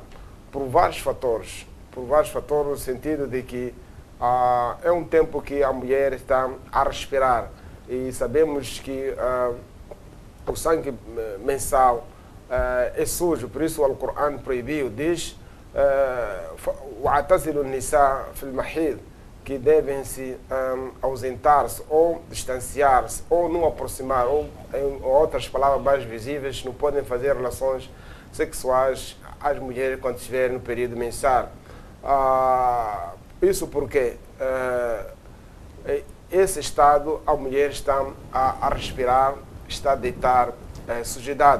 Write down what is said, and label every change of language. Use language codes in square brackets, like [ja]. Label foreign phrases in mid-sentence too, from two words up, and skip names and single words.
[pt] por vários fatores, no sentido de que é um tempo que a mulher está a respirar e sabemos que o sangue mensal é sujo, por isso o Alcorão proibiu, diz [ar] وَاعْتَزِلُوا النِّسَاءَ فِي الْمَحِيضِ, [pt] que devem se ausentar-se ou distanciar-se ou não aproximar, ou em outras palavras mais visíveis, não podem fazer relações sexuais às mulheres quando estiverem no período mensal. Isso porque esse estado a mulher está a respirar, está a deitar sujidade.